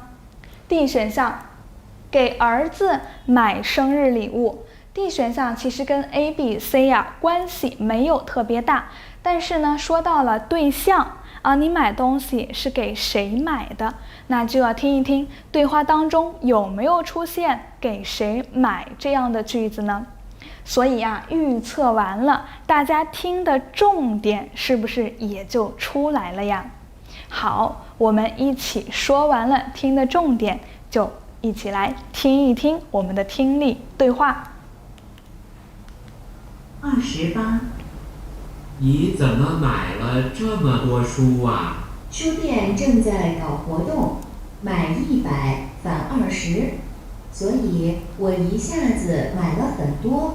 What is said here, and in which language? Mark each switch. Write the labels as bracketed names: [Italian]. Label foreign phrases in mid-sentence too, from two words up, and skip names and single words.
[Chinese] D 選項給兒子買生日禮物。 D 選項其實跟 A、B、C 關係沒有特別大，但是呢說到了對象你買東西是給誰買的，那就要聽一聽對話當中有沒有出現給誰買這樣的句子呢？所以預測完了，大家聽的重點是不是也就出来了呀？好，我們一起说完了听的重點，就一起來聽一聽我們的聽力對話。 28。你怎麼買了這麼多書啊？書店正在搞活動，買100返20，所以我一下子買了很多。